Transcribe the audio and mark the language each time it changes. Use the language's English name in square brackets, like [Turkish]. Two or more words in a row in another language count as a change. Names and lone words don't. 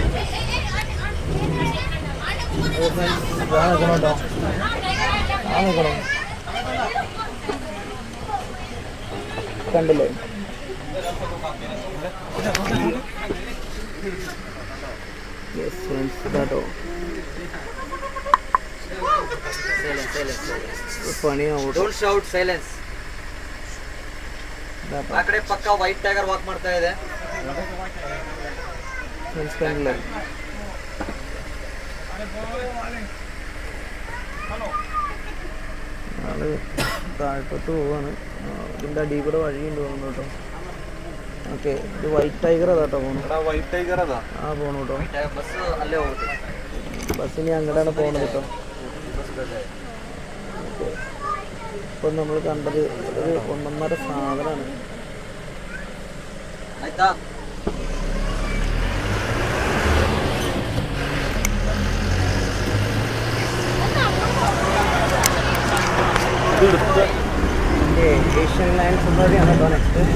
[Malayalam] നിൽക്കണോട്ടോ, നിൽക്കണോ, കണ്ടില്ലേ? ഇതാട്ടോ പണിയാവും. [English] Don't shout, silence. [Kannada] ಆ ಕಡೆ ಪಕ್ಕ [English] white tiger walk [Kannada] ಮಾಡ್ತಾ ಇದೆ. [Malayalam] കണ്ടില്ലേ? ആള് താഴോട്ട് പോവാണ്. ഇതിൻ്റെ അടിയിൽ കൂടെ വഴിയുണ്ട് തോന്നുന്നു കേട്ടോ. ഓക്കെ, ഇത് [English] white tiger [Malayalam] അതാട്ടോ പോണു. [English] white tiger [Malayalam] അതാ പോണു കേട്ടോ. [Kannada] ಬಸ್ ಅಲ್ಲೇ ಹೋಗುತ್ತೆ. [Malayalam] ബസ് ഇനി അങ്ങോട്ടാണ് പോകുന്നത് കേട്ടോ. ഇപ്പം നമ്മൾ കണ്ടത് ഒരു ഒന്നൊന്നര സാധനമാണ്. [Kannada] ಆಯ್ತಾ? [Malayalam] ഏഷ്യൻ ലയൺ സഫാരിയാണ് കേട്ടോ നെക്സ്റ്റ്.